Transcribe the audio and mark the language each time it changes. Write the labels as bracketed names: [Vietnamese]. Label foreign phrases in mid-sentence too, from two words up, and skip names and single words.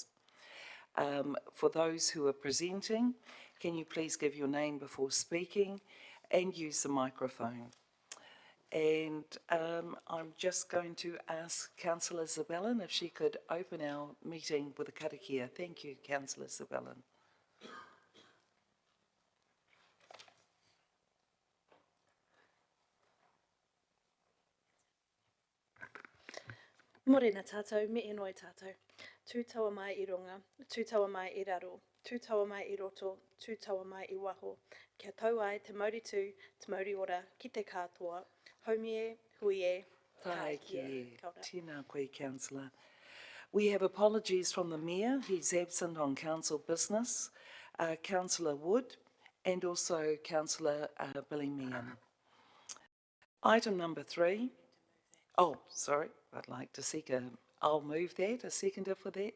[English] For those who are presenting, can you please give your name before speaking and use the microphone? And I'm just going to ask Councillor Zabellin if she could open our meeting with a karakia. Thank you, Councillor Zabellin. [Māori] Morena tātou, me enoi tātou. Tūtaua mai I runga, tūtaua mai I raro, tūtaua mai I roto, tūtaua mai I waho. Kia tau ai te mauritu, te mauri ora, ki te katoa, haumie, huie, Taiki. Tēnā koe, Councillor. [English] We have apologies from the Mayor. He's absent on council business, Councillor Wood, and also Councillor Billy Meehan. Item number 3. Oh, sorry, I'd like to seek I'll move that, a seconder for that.